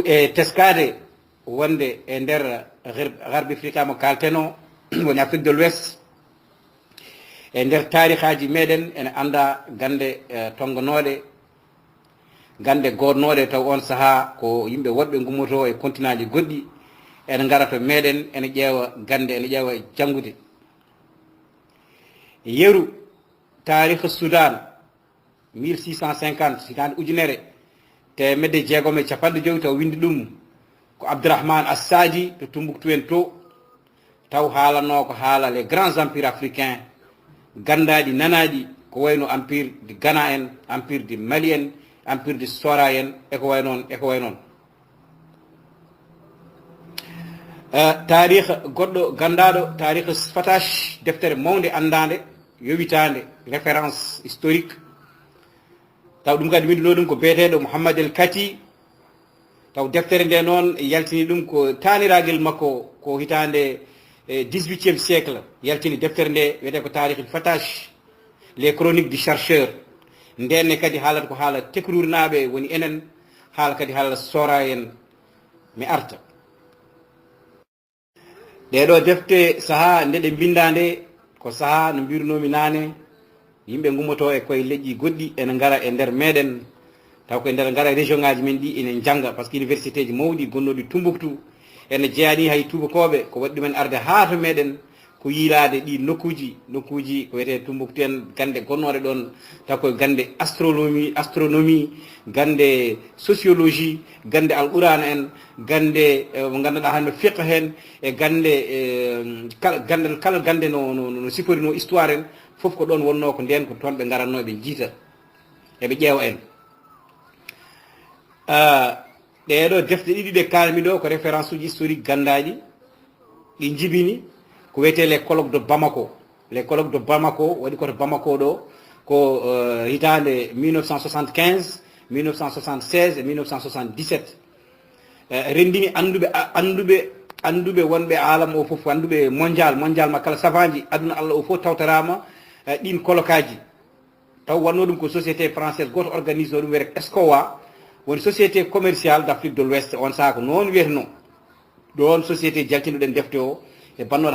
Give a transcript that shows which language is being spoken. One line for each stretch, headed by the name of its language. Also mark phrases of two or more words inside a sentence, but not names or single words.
Fula: e teskade wonde e nder garbi afriqiya mo kalteno woni
French: Afrique de l'Ouest
Fula: e nder tarikhaji meɗen ene anda gande tongonoɗe gande godnoɗe taw on saaha ko yimɓe woɗɓe gummoto e continent ji goɗɗi ene gara to meɗen ene ƴeewa gande ene ƴeewa janggude yeru tarikh Soudan 1650 hitande ujunere temedde jeegom e capanɗe joyi taw windi ɗum ko Abdourahmane Assadi to Tombouctou en to taw haalano ko haala
French: les grands empires africains
Fula: gandaɗi nanaɗi ko wayno
French: empire de Ghana
Fula: en
French: empire de Mali
Fula: en
French: empire de Sora
Fula: en eko way noon tarikh goɗɗo gandaɗo tarikh Fatash deftere mawde andade yowitande
French: référence historique
Fula: taw ɗum kadi windino ɗum ko beeteɗo Mouhammad El Kati taw deftere nde noon yaltini ɗum ko taniragel makko ko hitande
French: 18e siècle
Fula: yaltini deftere nde wiyete ko tarikh Fatash
French: les chroniques du chercheur
Fula: ndenne kadi haalata ko haala tekruurinaɓe woni enen haala kadi haala sora en mi arta ɗeɗo defte saaha nde ɗe binda nde ko saaha no mbirunomi nane yimɓe gummoto e koye leƴƴi goɗɗi ene gara e nder meɗen taw koye nder gara région ngaji men ɗi ene jangga
French: par ce que
Fula: université ji mawɗi gonnoɗi Tombouctou ene jeeyani hay tubakoɓe ko waɗi ɗumen arde haa to meɗen ko yiilade ɗi nokkuji ko wiyete Tombouctou en gande gonnoɗe ɗon taw koye gande astronomie gande sociologie gande alqurana en gande mo ganduɗa hande fiqh hen e gande kala gande no siforino histoire en foof ko ɗon wonno ko nden ko toon ɓe garanno ɓe jiita eɓe ƴeewa en ɗeɗo defte ɗiɗi ɗe kalmi ɗo ko référence uji historique gandaɗi ɗi jibini ko wiyete
French: les colloques de Bamako les colloques de Bamako
Fula: waɗi koto Bamako ɗo ko hitande 1975 1976 et 1977 rendini anduɓe wonɓe alam o foof anduɓe mondial ma kala savanji aduna Allah o foof tawtarama ɗin colloquaji taw wanno ɗum ko
French: société française
Fula: goto organise ɗum wiyete ESCOA woni
French: société commerciale d'Afrique de l'Ouest
Fula: on saaha ko noon wiyeteno ɗon société jaltinoɗen defte o e bannoɗo